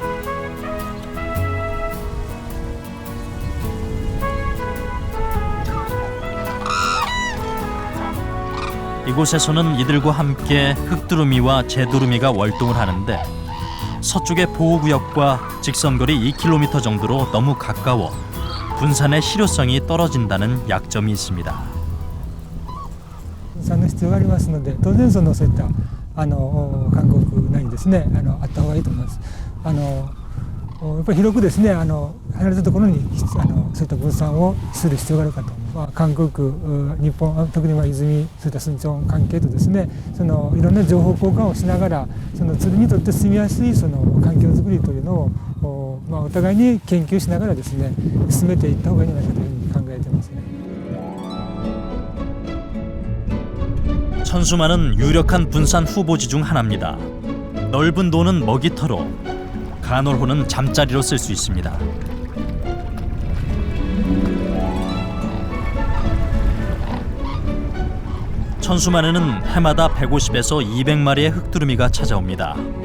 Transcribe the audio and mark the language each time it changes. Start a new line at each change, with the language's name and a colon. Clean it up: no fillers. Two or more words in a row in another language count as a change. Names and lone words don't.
Korean: 이곳에서는 이들과 함께 흑두루미와 제두루미가 월동을 하는데 서쪽의 보호구역과 직선거리 2km 정도로 너무 가까워 분산의 실효성이 떨어진다는 약점이 있습니다.
Japanese: 分散の必要がありますので、当然そういった韓国内にですねあった方がいいと思います。やっぱり広くですね離れたところにそういった分散をする必要があるかと。韓国、日本、特に泉そういった村長関係とですねいろんな情報交換をしながら鶴にとって住みやすい環境づくりというのをお互いに研究しながらですね進めていった方がいいんじゃないかというふうに考えていますね。
Korean: 천수만은 유력한 분산 후보지 중 하나입니다. 넓은 논은 먹이터로, 간월호는 잠자리로 쓸 수 있습니다. 천수만에는 해마다 150에서 200마리의 흑두루미가 찾아옵니다.